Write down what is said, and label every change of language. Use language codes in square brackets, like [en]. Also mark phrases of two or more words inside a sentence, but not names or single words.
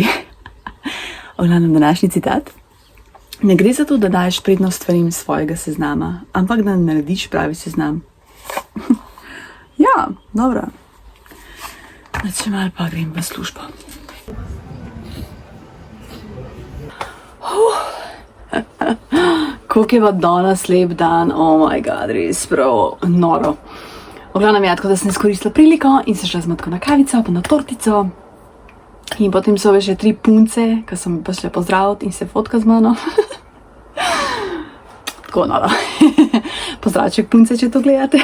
[sl] V glavnem današnji citat. Ne gre za to, da daješ prednost stvarim svojega seznama, ampak da narediš pravi seznam. Ja, dobro. Če malo pa grem v službo. Koliko je pa danes lep dan, [en] oh my god, [sl] res prav noro. V glavnem tako, da sem izkoristila priliko in se šla zmatko na kavico, pa na tortico. In potem so še 3 punce, ki so mi prišle pozdraviti in se fotka z mano. Tako noro. Pozdravček punce, če to gledate.